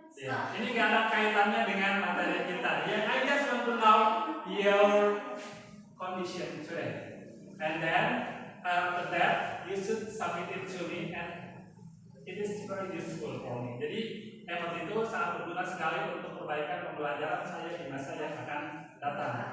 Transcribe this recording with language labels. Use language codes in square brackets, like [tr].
[id] Ya, ini enggak ada kaitannya dengan materi kita. [en] Ya, I just want to know your condition today. And then after that, you should submit it to me, and it is very useful for me. [id] Jadi emot itu sangat berguna sekali untuk perbaikan pembelajaran saya di masa yang akan datang.